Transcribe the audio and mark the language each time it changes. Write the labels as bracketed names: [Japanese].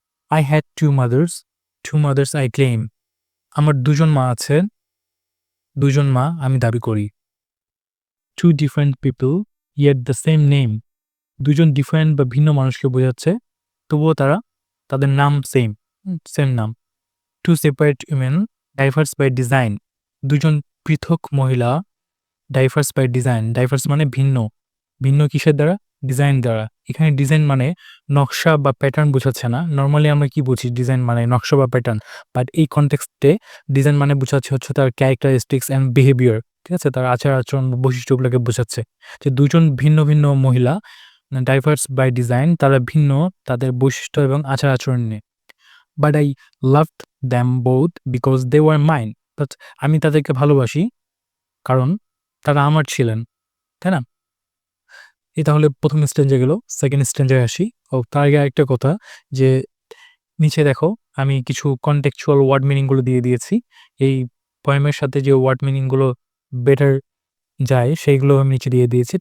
[English] I had two mothers I claim. [Bangla] আমার ২ জন মা আছে, ২ জন মা আমি দাবি করি। [English] Two different people yet the same name. [Bangla] ২ John different বা ভিন্ন মানুষকে বোঝাচ্ছে, তবুও তাদের নাম সেম নাম। [English] Two separate women diverse by design. [Bangla] ২ জন পৃথক মহিলা [English] diverse by design. [Bangla] Diverse মানে ভিন্ন। ভিন্ন কিসের দ্বারা? ডিজাইন দ্বারা। এখানে ডিজাইন মানে নকশা বা প্যাটার্ন বোঝাচ্ছে না। নরমালি আমরা কি বুঝি ডিজাইন মানে নকশা বা প্যাটার্ন। বাট এই কনটেক্সটে ডিজাইন মানে বোঝাচ্ছে হচ্ছে তার ক্যারেক্টারিস্টিক্স অ্যান্ড বিহেভিয়ার। ঠিক আছে? তার আচার-আচরণ বা বৈশিষ্ট্যগুলোকে বোঝাচ্ছে। যে ২ জন ভিন্ন, ভিন্ন মহিলা ডাইভার্স বাই ডিজাইন তারা ভিন্ন তাদের বৈশিষ্ট্য এবং আচার-আচরণ নিয়ে। [English] But I loved them both because they were mine. [Bangla] But আমি তাদেরকে ভালোবাসি কারণ তারা আমার ছিলেন। তাই না? এই তাহলে ১ম স্ট্যান্জা গেল। 2nd স্ট্যান্জায় আসি। তার আগে আরেকটা কথা যে নিচে দেখো আমি কিছু কনটেক্সচুয়াল ওয়ার্ড মিনিং গুলো দিয়ে দিয়েছি। এই পোয়েমের সাথে যে ওয়ার্ড মিনিং গুলো বেটার যায় সেইগুলো আমি নিচে দিয়ে দিয়েছি।